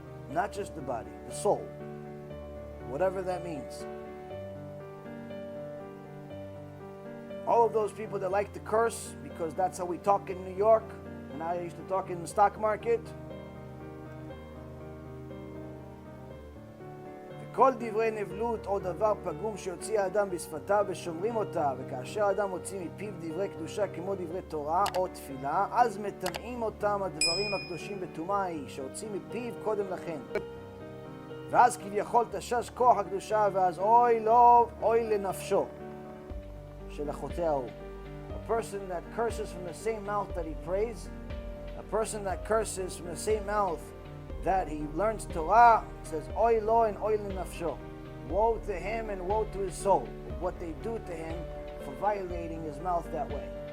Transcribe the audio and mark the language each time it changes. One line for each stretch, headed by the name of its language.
English: Not just the body, the soul. Whatever that means. All of those people that like to curse, because that's how we talk in New York, and I used to talk in the stock market.
Hebrew: כל דברי נבלות או דבר פגום שהוציא האדם בשפתיו ושומרים אותה, וכאשר האדם מוציא מפיו דברי קדושה כמו דברי תורה או תפילה, אז מטמאים אותם הדברים הקדושים בטומאה ההיא שהוציא מפיו קודם לכן. ואז כביכול תשש כוח הקדושה, ואז אוי לו, אוי לנפשו של החוטא ההוא.
English: A person that curses from the same mouth that he prays, a person that curses from the same mouth that he learns Torah, says, Oy lo and oy lenafsho. Woe to him and woe to his soul. What they do to him for violating his mouth that way.